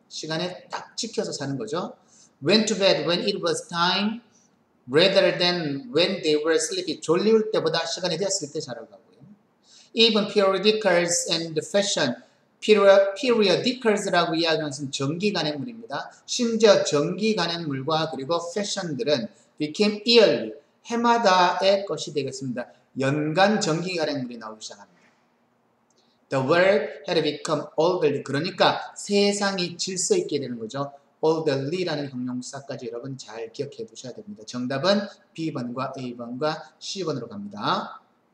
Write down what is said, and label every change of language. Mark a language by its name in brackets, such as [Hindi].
[Korean] 시간에 딱 지켜서 사는 거죠. [English] Went to bed when it was time. Rather than when they were sleepy. [Korean] 졸릴 때보다 시간이 됐을 때 자라고 하고요. [English] Even periodicals and fashion. [Korean] periodicals라고 이야기하는 것은 정기 간행물입니다. 심지어 정기 간행물과 그리고 패션들은 [English] became yearly. [Korean] 해마다의 것이 되겠습니다. 연간 정기 간행물이 나오기 시작합니다. [English] The world had become orderly. [Korean] 그러니까 세상이 질서 있게 되는 거죠. orderly라는 형용사까지 여러분 잘 기억해 두셔야 됩니다. 정답은 B번과 A번과 C번으로 갑니다.